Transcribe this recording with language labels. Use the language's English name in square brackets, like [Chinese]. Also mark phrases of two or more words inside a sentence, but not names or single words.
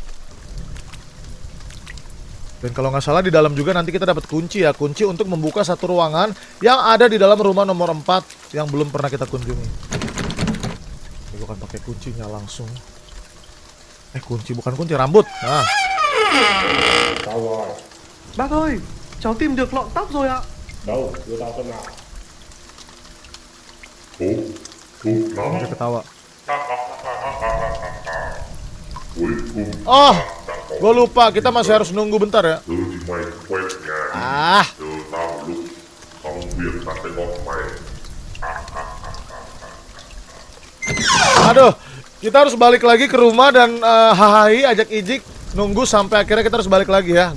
[Indonesian] Dan kalau nggak salah di dalam juga nanti kita dapat kunci ya. Kunci untuk membuka satu ruangan yang ada di dalam rumah nomor 4 yang belum pernah kita kunjungi. Ini gue akan pakai kuncinya langsung. Kunci bukan kunci, rambut. Nah. [Vietnamese] Bác ơi, cháu tìm được lọn tóc rồi ạ. Đâu, đưa tao xem nào. [Indonesian] Dia ketawa. Oh, gue lupa. Kita masih harus nunggu bentar ya. Ah. Aduh, kita harus balik lagi ke rumah dan hahahi ajak Ijik nunggu sampai akhirnya kita harus balik lagi ya.